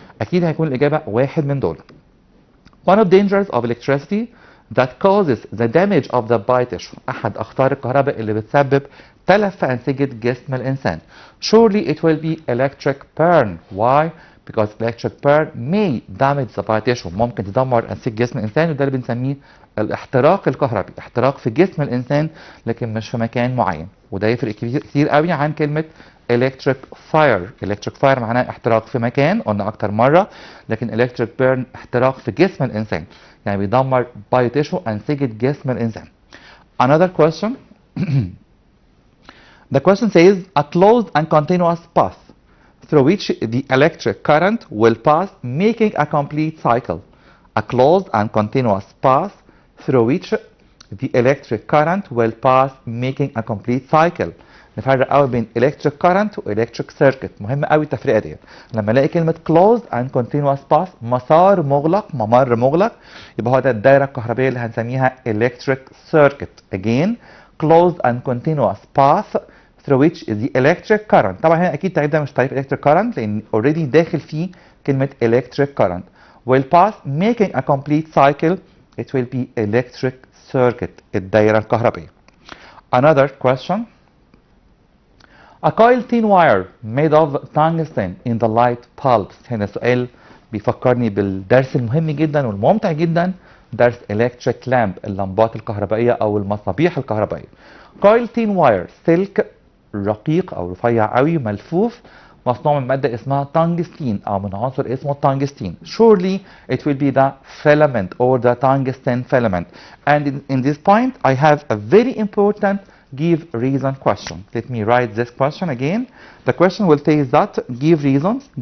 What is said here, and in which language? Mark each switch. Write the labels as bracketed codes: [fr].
[ar] أكيد هيكون الإجابة واحد من دول. [en] One of the dangers of electricity that causes the damage of the body tissue. [ar] أحد أخطار الكهرباء اللي بتسبب تلف في أنسجة جسم الإنسان. [en] Surely it will be electric burn. Why? Because electric burn may damage the body tissue. [ar] ممكن تدمر أنسجة جسم الإنسان وده اللي بنسميه الاحتراق الكهربي. احتراق في جسم الإنسان لكن مش في مكان معين. وده يفرق كتير قوي عن كلمة electric fire. electric fire معناه احتراق في مكان قلنا أكتر مرة. لكن electric burn احتراق في جسم الإنسان. يعني بيدمر body tissue أنسجة جسم الإنسان. Another question. [en] The question says a closed and continuous path through which the electric current will pass making a complete cycle. A closed and continuous path through which the electric current will pass making a complete cycle. [ar] نفرق قوي بين electric current و electric circuit. مهم قوي التفرقه دي. لما الاقي كلمه [en] closed and continuous path [ar] ممر مغلق يبقى هو ده الدايره الكهربائيه اللي هنسميها electric circuit. [en] Again closed and continuous path through which the electric current. [ar] طبعا هنا اكيد التعريف ده مش تعريف electric current لان already داخل فيه كلمه electric current. [en] will pass making a complete cycle it will be electric circuit [ar] الدايره الكهربائيه. [en] Another question. A coil thin wire made of tungsten in the light bulbs. [ar] هنا سؤال بيفكرني بالدرس المهم جدا والممتع جدا، درس electric lamp، اللمبات الكهربائية أو المصابيح الكهربائية. coil thin wire، سلك رقيق أو رفيع قوي ملفوف، مصنوع من مادة اسمها tungsten أو من عنصر اسمه tungsten. [en] Surely it will be the filament or the tungsten filament. And in this point I have a very important give reason question. Let me write this question again. The question will say that give reason.